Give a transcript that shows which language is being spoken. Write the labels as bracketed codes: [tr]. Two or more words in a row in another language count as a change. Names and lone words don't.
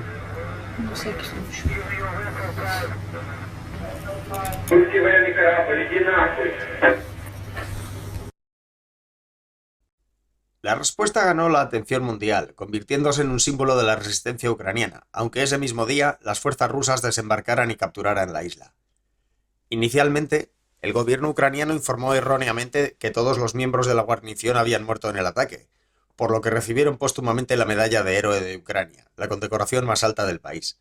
[ru] На всякий случай. Русский военный корабль, иди нахуй. [es] La respuesta ganó la atención mundial, convirtiéndose en un símbolo de la resistencia ucraniana, aunque ese mismo día las fuerzas rusas desembarcaran y capturaran la isla. Inicialmente, el gobierno ucraniano informó erróneamente que todos los miembros de la guarnición habían muerto en el ataque, por lo que recibieron póstumamente la medalla de Héroe de Ucrania, la condecoración más alta del país.